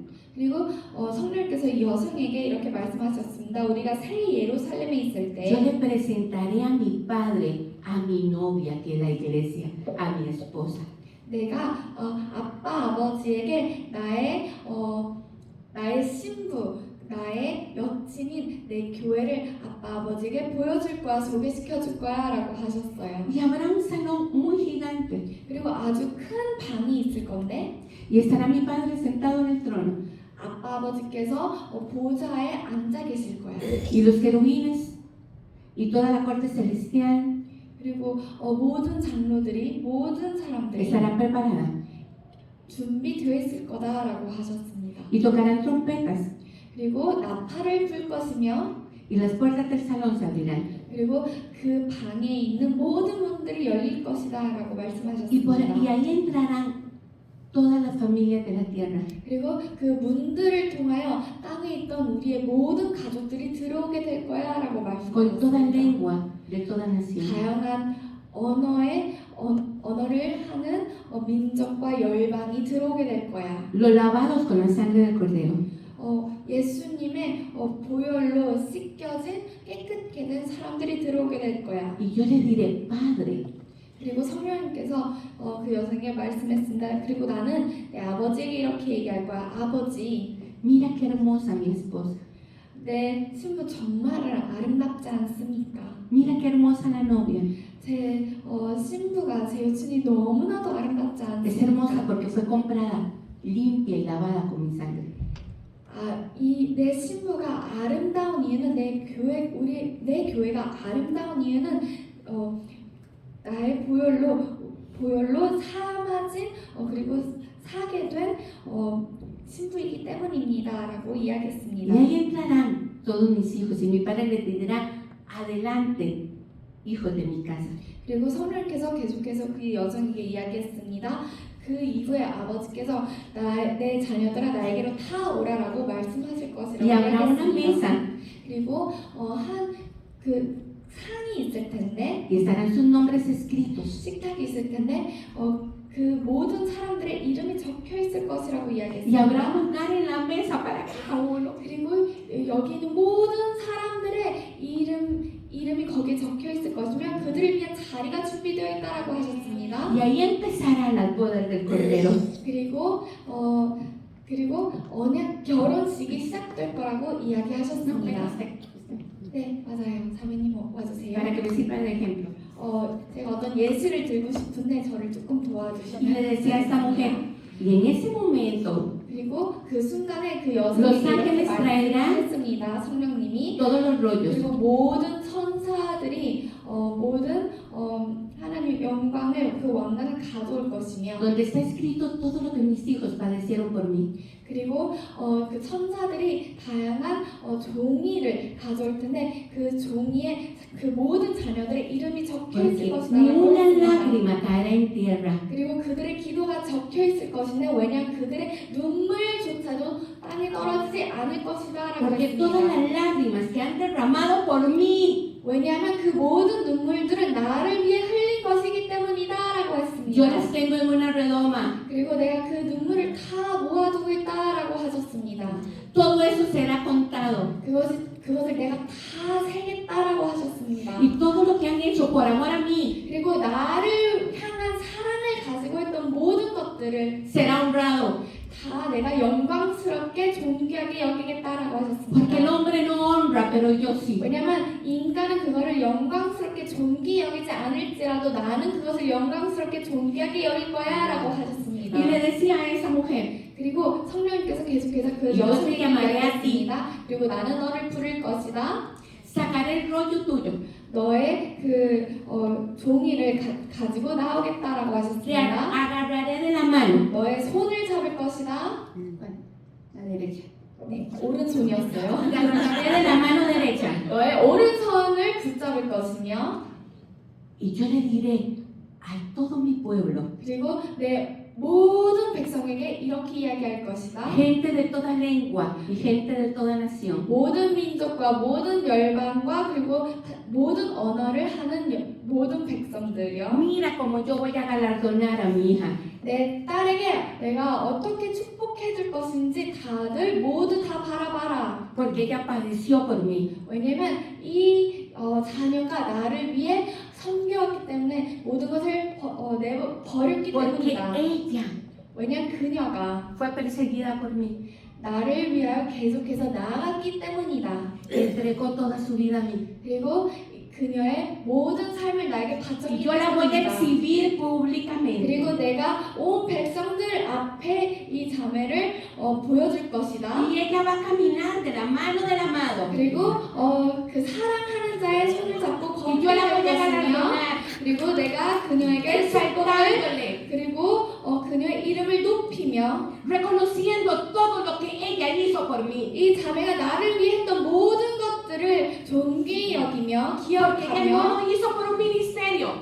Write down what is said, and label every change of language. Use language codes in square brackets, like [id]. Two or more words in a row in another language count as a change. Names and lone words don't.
[ko] 그리고 성령께서 이 여성에게 이렇게 말씀하셨습니다. 우리가 새 예루살렘에 있을 [es] yo [ko] 때 [es] le presentaré a mi padre, a mi novia, que es la iglesia, a mi esposa. [ko] 내가 아빠 아버지에게 나의 신부 나의 여친인 내 교회를 아빠 아버지에게 보여줄 거야 소개시켜 줄 거야라고 하셨어요. [es] Y habrá un salón muy gigante. [ko] 그리고 아주 큰 방이 있을 건데 [es] Y estará mi padre sentado en el trono. [ko] 아빠 아버지께서 보좌에 앉아 계실 거야. [es] Y los querubines y toda la corte celestial [ko] 그리고 모든 장로들이 모든 사람들이 [es] estará preparada. [ko] 준비되어 있을 거다라고 하셨습니다. [es] Y tocarán trompetas. [ko] 그리고 나팔을 불 것이며 [es] Y las puertas del salón se abrirán. [ko] 그리고 그 방에 있는 모든 문들이 열릴 것이다라고 [es] Y [ko] 말씀하셨습니다. [es] ahí entrarán todas las familias de la tierra. [ko] 그리고 그 문들을 통하여 땅에 있던 우리의 모든 가족들이 들어오게 될 거야라고 [es] Con toda [ko] 말씀하셨습니다. [es] lengua de toda nación. [ko] 다양한 언어를 하는 민족과 열방이 들어오게 될 거야. [es] Los lavados con la sangre del cordero. [ko] 예수님의 보혈로 씻겨진 깨끗게 된 사람들이 들어오게 될 거야. [es] Y yo le diré, Padre, [ko] 그리고 성령님께서 그 여성에게 말씀했습니다. 그리고 나는 내 아버지에게 이렇게 얘기할 거야. 아버지, [es] mira qué hermosa mi esposa. [ko] 내 신부 정말 아름답지 않습니까? [es] Mira qué hermosa la novia. [ko] 제 신부가 제 여친이 너무나도 아름답지 [es] Es hermosa [ko] 않습니까? [es] porque fue comprada, limpia y lavada con mi sangre. [ko] 내 신부가 아름다운 이유는 내 교회가 아름다운 이유는 나의 보혈로 삼아진 그리고 사게 된 신부이기 때문입니다라고 [es] Y [ko] 이야기했습니다. [es] ahí entrarán todos mis hijos y mi padre les dirá, adelante, hijos de mi casa. [ko] 그리고 성령께서 계속해서 그 여성에게 이야기했습니다. 그 이후에 아버지께서 내 자녀들아 나에게로 다 오라라고 말씀하실 것이라고 [es] Y habrá una [ko] 이야기했습니다. [es] mesa [ko] 그 상이 있을 텐데 [es] y estarán sus nombres escritos. [ko] 식탁이 있을 텐데 그 모든 사람들의 이름이 적혀 있을 것이라고 [es] Y [ko] 이야기했습니다. [es] habrá un lugar en la mesa para cada uno. [ko] 그리고 여기 있는 모든 사람들의 이름이 거기에 적혀 있을 것이며 그들을 위한 자리가 준비되어 있다라고 하셨습니다. [es] Y ahí empezarán las bodas del Cordero. [ko] 그리고 그리고 언약 결혼식이 시작될 거라고 [es] No, [ko] 이야기하셨습니다. 네, 맞아요. 자매님 와주세요. [es] para que me sirva de ejemplo. [ko] 제가 어떤 예시를 들고 싶은데 저를 조금 [es] Y le [ko] 도와주시면 [es] decía a esta mujer, y en ese momento [ko] 그리고 그 순간에 그 [es] Los [ko] 여성이 이렇게 [es] ángeles traerán [ko] 말씀했습니다. 성령님이 [es] todos los rollos. [ko] 그리고 모든 천사들이 모든 하나님 영광을 그 왕관을 가져올 것이며 [es] donde está escrito todo lo que mis hijos padecieron por mí. [ko] 그리고 그 천사들이 다양한 종이를 가져올 텐데 그 종이에 그 모든 자녀들의 이름이 적혀 있을 [es] Porque [ko] 것이다. [es] ni una lágrima caerá en tierra. [ko] 그리고 그들의 기도가 적혀 있을 것인데 왜냐하면 그들의 눈물조차도 땅에 떨어지지 않을 것이다라고 [es] Porque todas [ko] 했습니다. [es] las lágrimas que han derramado por mí, [ko] 왜냐하면 그 모든 눈물들은 나를 위해 흘린 것이기 때문이다라고 [es] yo [ko] 했습니다. [es] las tengo en una redoma. [ko] 그리고 내가 그 눈물을 다 모아두고 있다라고 하셨습니다. [es] Todo eso será contado. [ko] 그것을 내가 다 세겠다라고 하셨습니다. [es] Y todo lo que han hecho por amor a mí [ko] 그리고 나를 향한 사랑을 가지고 있던 모든 것들을 [es] será honrado. [ko] 다 내가 영광스럽게 존귀하게 여기겠다라고 [es] Porque el [ko] 하셨습니다. [es] hombre no honra, pero yo sí. [ko] 왜냐면 인간은 그거를 영광스럽게 존귀 여기지 않을지라도 나는 그것을 영광스럽게 존귀하게 여길 거야라고 하셨습니다. [es] Y le decía a esa mujer, [ko] 그리고 성령님께서 계속해서 그 [es] Yo [ko] 여성에게 [es] te llamaré a ti. [ko] 이야기했습니다. 그리고 나는 너를 부를 것이다. [es] sacaré el rollo tuyo. [ko] 너의 그 종이를 가지고 나오겠다라고 [es] Te [ko] 하셨습니다. [es] agarraré de la mano. [ko] 너의 손을 잡을 것이다. [es] La derecha. [ko] 네, 오른손이었어요. [es] Te agarraré de la mano derecha. [ko] 너의 오른손을 붙잡을 것이며 [es] Y yo le diré a todo mi pueblo, [ko] 그리고 내 모든 백성에게 이렇게 이야기할 것이다. [es] gente de toda lengua y gente de toda nación. [ko] 모든 민족과 모든 열방과 그리고 모든 언어를 하는 모든 백성들이요. [es] Mira cómo yo voy a galardonar a mi hija. [ko] 내 딸에게 내가 어떻게 축복해 줄 것인지 다들 모두 다 바라봐라. [es] Porque ella padeció por mí. [ko] 왜냐면 이 자녀가 나를 위해 섬겨왔기 때문에 모든 것을 버렸기 [es] Porque [ko] 때문이다. [es] ella [ko] 왜냐면 그녀가 [es] fue perseguida por mí. [ko] 나를 위하여 계속해서 나아갔기 때문이다. [es] Entregó toda su vida a mí. [ko] 그리고 그녀의 모든 삶을 나에게 [es] Y [ko] 바쳤기 [es] yo la voy a [ko] 때문이다. [es] exhibir públicamente. [ko] 그리고 내가 온 백성들 앞에 이 자매를 보여줄 것이다. [es] Y ella va a caminar de la mano del amado. [ko] 그리고 그 사랑하는 자의 손을 잡고 [es] Y [ko] 걷게 [es] yo la voy [ko] 될 [es] a [ko] 것이며 [es] galardonar. [ko] 그리고 내가 그녀에게 축복을 [es] Exaltándole. [ko] 그리고 그녀의 이름을 높이며 [es] Reconociendo todo lo que ella hizo por mí. [ko] 이 자매가 나를 위해 했던 모든 것들을 존귀히 여기며 [es] Porque ella [ko] 기억하며 [es] no lo hizo por un ministerio.